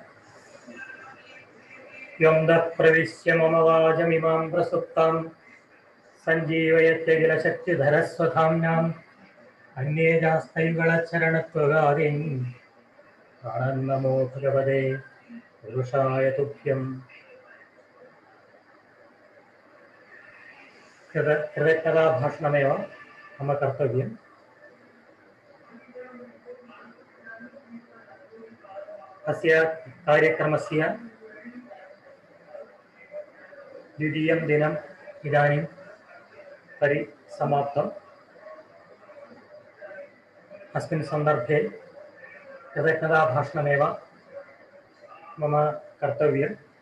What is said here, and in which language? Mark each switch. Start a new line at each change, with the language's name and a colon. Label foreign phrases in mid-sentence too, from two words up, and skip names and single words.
Sanskrit: യം പ്രവിശ്യ മമ വാചമിമാം പ്രസുപ്താം സഞ്ജീവയത്യഖിലശക്തിധരസ്വധാംനാം അന്യേജാസ്തൈകളച്ചരണത്വഗാദീൻ പ്രാണന്നമോ ഭഗവതേ പുരുഷായ തുഭ്യം. കൃതജ്ഞതാഭാഷണമേവ മമ കർത്തവ്യം. अस्य कार्यक्रमस्य द्वितीयं दिनम् इदानीं परिसमाप्तम्. अस्मिन् सन्दर्भे कृतज्ञताभाषणमेव मम कर्तव्यम्.